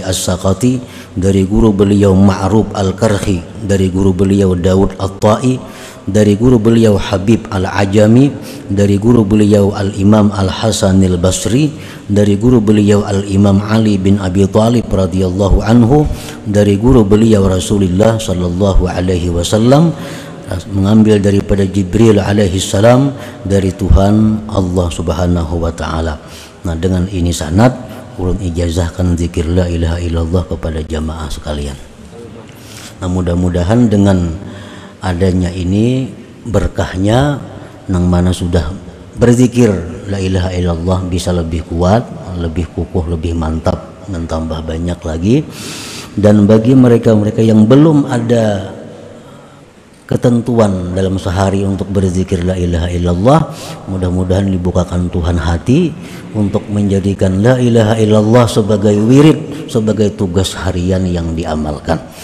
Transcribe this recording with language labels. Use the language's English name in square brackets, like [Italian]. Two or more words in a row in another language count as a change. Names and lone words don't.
[Indonesian] As-Saqati, dari guru beliau Ma'ruf Al-Karhi, dari guru beliau Daud At-Ta'i, dari guru beliau Habib Al-Ajami, dari guru beliau Al-Imam Al-Hasan Al-Basri, dari guru beliau Al-Imam Ali bin Abi Thalib [Arabic] radhiyallahu anhu, [Indonesian] dari guru beliau Rasulullah [Arabic] sallallahu alaihi wasallam, [Indonesian] mengambil daripada Jibril [Arabic] alaihi salam, [Indonesian] dari Tuhan Allah [Arabic] subhanahu wa ta'ala. [Banjar] Nah, dengan ini sanad ulun ijazahkan zikir [Arabic] la ilaha illallah [Banjar] kepada jamaah sekalian. Nah, mudah-mudahan dengan adanya ini berkahnya, nang mana sudah berzikir [Arabic] la ilaha illallah [Banjar] bisa lebih kuat, lebih kukuh, lebih mantap, dan tambah banyak lagi. [Indonesian] Dan bagi mereka-mereka yang belum ada ketentuan dalam sehari untuk berzikir [Arabic] la ilaha illallah, [Indonesian] mudah-mudahan dibukakan Tuhan hati untuk menjadikan [Arabic] la ilaha illallah [Indonesian] sebagai wirid, sebagai tugas harian yang diamalkan.